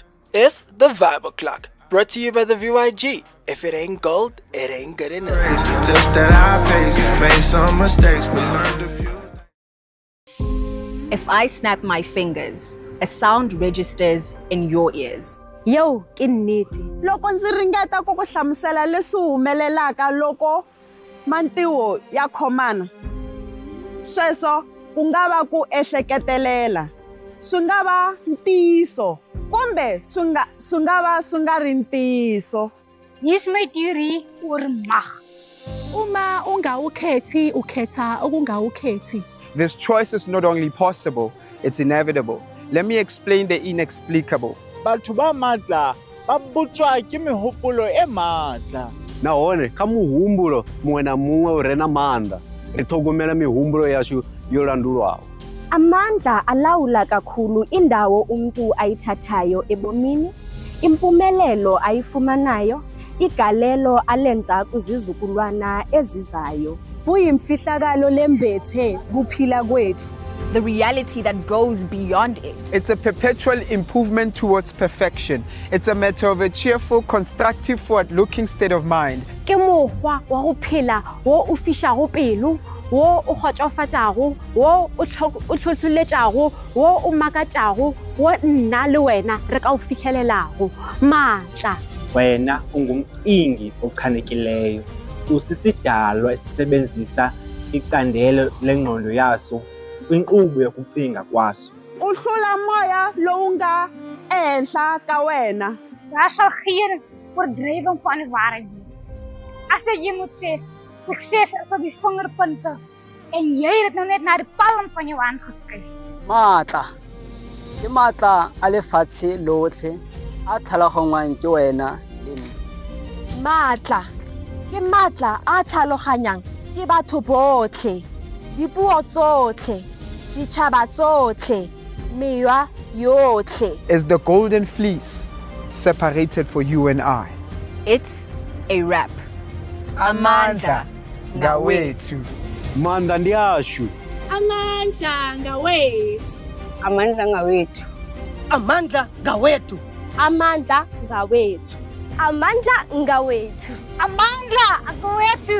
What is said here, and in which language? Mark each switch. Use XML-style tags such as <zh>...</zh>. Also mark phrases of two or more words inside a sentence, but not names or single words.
<en>It's the Viber Clock, brought to you by the VYG. If it ain't gold, it ain't good enough. Just that I pace, made some mistakes, but learned a few. If I snap my fingers, a sound registers in your ears.</en> <ts>Yo, inniti. Loko ndzi ringeta ku ku hlamusela leswi humelelaka loko mantiwo ya khomana. Sweswo ku nga va ku ehleketelela. Swi nga va ntiyiso kumbe swi nga ri ntiyiso.</ts> <af>Hier's my theory oor mag.</af> <zu>Uma ungawukhethi ukhetha okungawukhethi.</zu> <en>This choice is not only possible, it's inevitable. Let me explain the inexplicable.</en> <tn>Batho ba matla ba botswa ke mehopolo e matla.</tn> <ve>Nahone ka muhumbulo muṅwe na muṅwe u re na maanḓa ri ṱhogomela mihumbulo yashu yo landulwaho.</ve> <zu>Amandla alawula kakhulu indawo umuntu ayithathayo ebomini, impumelelo ayifumanayo, igalelo alenza kuzizukulwana ezizayo. Kuyimfihlakalo lembethe kuphila kwethu.</zu> <en>the reality that goes beyond it. It's a perpetual improvement towards perfection. It's a matter of a cheerful, constructive, forward-looking state of mind.</en> <nso>Ke mokgwa wa go phela wo o fišago pelo, wo o kgotsofatšago, wo o tlhotlholetšago, wo o makatšago, wo nna le wena re ka o fitlhelelago. Maatla.</nso> <xh>Wena ungumcingi ochanekileyo. Usisidalwa esisebenzisa icandelo lengqondo yaso kwinkqubo yokucinga kwaso.</xh> <ts>Uhlula moya lowu nga ehenhla ka wena.</ts> <af>Daar sal geen verdrywing van die waarheid wees. As jy moet sê, sukses is op die vingerpunte en jy het dit nou net na die palm van jou hand geskryf.</af> <tn>Matla. Ke matla a lefatshe lotlhe a tlhalogangwang ke wena le nna. Matla. Ke matla a tlhaloganyang ke batho botlhe, dipuo tsotlhe, ditšhaba tsotlhe, mewa yotlhe.</tn> <en>Is the golden fleece separated for you and I? It's a wrap.</en> <xh>Amandla ngawethu. Manda ndiyasho. Amandla ngawethu. Amandla ngawethu. Amandla ngawethu. Amandla ngawethu. Amandla ngawethu. Amandla ngawethu.</xh>